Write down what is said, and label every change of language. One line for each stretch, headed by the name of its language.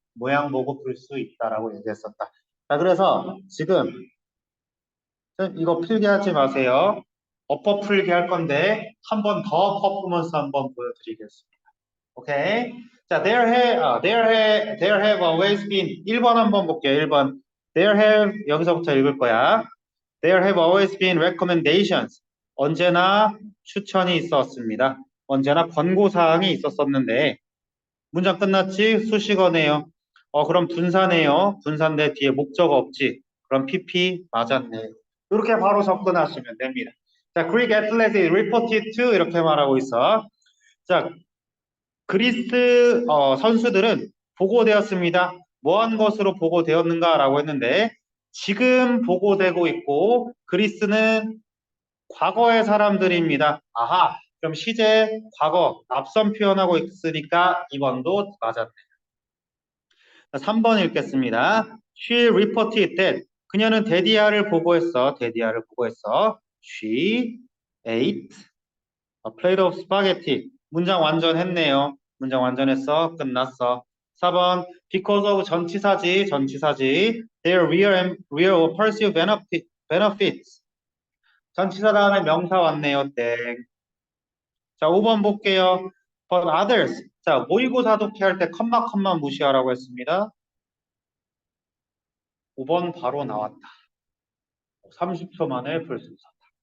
Korean: 모양 보고 풀 수 있다라고 얘기했었다. 자, 그래서 지금 쌤 이거 필기 하지 마세요. 어법 풀기 할 건데 한 번 더 퍼포먼스 한번 보여드리겠습니다. 오케이. 자,
English: there have always been
Korean: 1번 한번 볼게요. 1번.
English: There have
Korean: 여기서부터 읽을 거야.
English: There have always been recommendations.
Korean: 언제나 추천이 있었습니다. 언제나 권고사항이 있었었는데 문장 끝났지? 수식어네요. 그럼 분사네요. 분사인데 뒤에 목적 없지. 그럼 PP 맞았네. 이렇게 바로 접근하시면 됩니다. 자,
English: Greek athletes reported to
Korean: 이렇게 말하고 있어. 자, 그리스 선수들은 보고되었습니다. 뭐한 것으로 보고되었는가라고 했는데 지금 보고되고 있고 그리스는 과거의 사람들입니다. 아하, 그럼 시제, 과거, 앞선 표현하고 있으니까 2번도 맞았네. 3번 읽겠습니다.
English: She reported that
Korean: 그녀는 데디아를 보고했어. 데디아를 보고했어.
English: She ate a plate of spaghetti.
Korean: 문장 완전했네요. 문장 완전했어. 끝났어. 4번 because of 전치사지. 전치사지.
English: Their real or perceived benefits.
Korean: 전치사 다음에 명사 왔네요. 땡. 자, 5번 볼게요.
English: But others.
Korean: 자, 모의고사 독해할 때 컴마 무시하라고 했습니다. 5번 바로 나왔다. 30초 만에 풀 수 있었다.